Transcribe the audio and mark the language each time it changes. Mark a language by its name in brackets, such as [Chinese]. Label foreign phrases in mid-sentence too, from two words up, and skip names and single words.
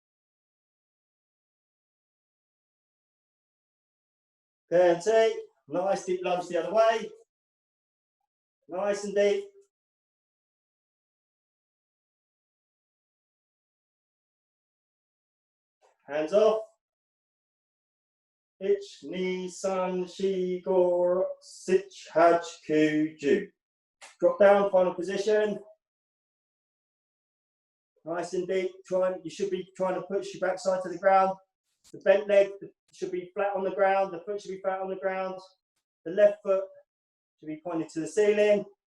[English] Okay, and take. Nice deep lunge the other way. Nice and deep. Hands off. [Japanese] Ich, ni, san, shi, go, sich, hach, ku, ju. [English] Drop down, final position. Nice and deep. You should be trying to push your backside to the ground. The bent leg should be flat on the ground. The foot should be flat on the ground. The left foot should be pointed to the ceiling.